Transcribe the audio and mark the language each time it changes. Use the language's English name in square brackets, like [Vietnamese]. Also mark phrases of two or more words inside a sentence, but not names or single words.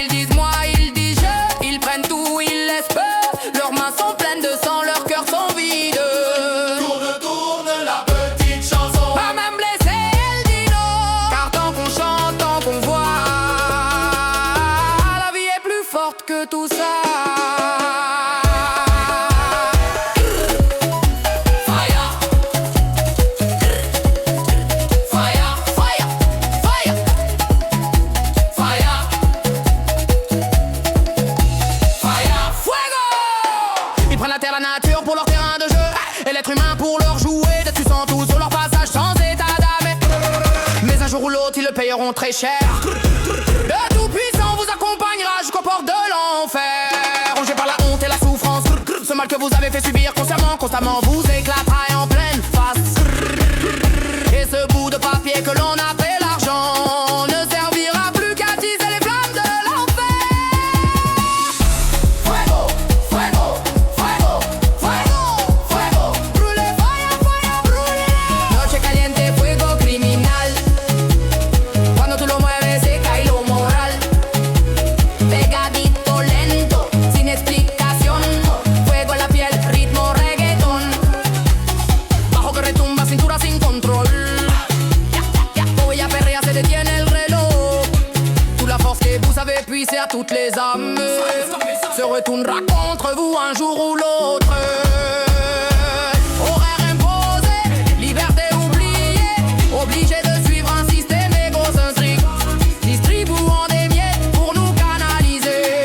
[French] Ils disent moi, ils disent je, ils prennent tout, ils laissent peu. Leurs mains sont pleines de sang, leurs cœurs sont vides. Tourne, tourne la petite chanson. Pas même blessée, elle dit non, car tant qu'on chante, tant qu'on voit, la vie est plus forte que tout ça. [English] Fire, fire, fire, fire, fire, fire, fuego. [French] Ils prennent la terre, la nature pour leur terrain de jeu, et l'être humain pour leur jouer. Des puissants tous sur leur passage sans état d'âme. Mais un jour ou l'autre ils le payeront très cher. Le tout-puissant vous accompagnera jusqu'aux portes de l'enfer. Rongé par la honte et la souffrance, ce mal que vous avez fait subir consciemment, constamment vous éclatera en pleine face. Et ce bout de papier que l'on appelle l'argent ne servira plus qu'à attiser les flammes de l'enfer. [Spanish] Fuego, fuego, fuego, fuego, fuego. [French] Brûlez, [English] fire, fire, [French] brûlez. [Spanish] Noche caliente, fuego criminal. Cuando tú lo mueves se cae lo moral. Pegadito lento, sin explicación. Fuego en la piel, ritmo reggaetón. Bajo que retumba, cintura sin control. Quand ella perrea se detiene el reloj. [French] Toute la force que vous avez puisée à toutes les âmes se retournera contre vous un jour ou l'autre. Horaire imposé, liberté oubliée, obligé de suivre un système égocentrique, distribuant des miettes pour nous canaliser.